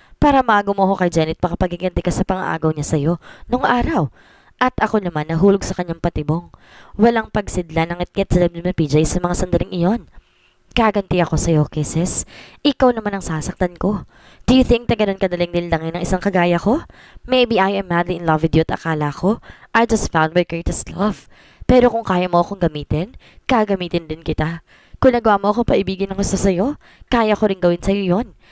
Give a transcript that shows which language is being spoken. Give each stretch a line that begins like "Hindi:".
Filipino: Para maago mo ako kay Janet pakapagiganti ka sa pang-aagaw niya sa'yo nung araw. At ako naman nahulog sa kanyang patibong. Walang pagsidla ng itkit sa dibdib ni PJ sa mga sandaling iyon. Gaganti ako sa'yo, Kisses. Ikaw naman ang sasaktan ko.
English: Do you think
Filipino: na ganun kadaling nilangin ng isang kagaya ko?
English: Maybe I am madly in love with you
Filipino: at akala ko,
English: I just found my greatest love.
Filipino: Pero kung kaya mo akong gamitin, gagamitin din kita. Kung nagawa mo akong paibigin ng gusto sa'yo, kaya ko rin gawin sa'yo yon.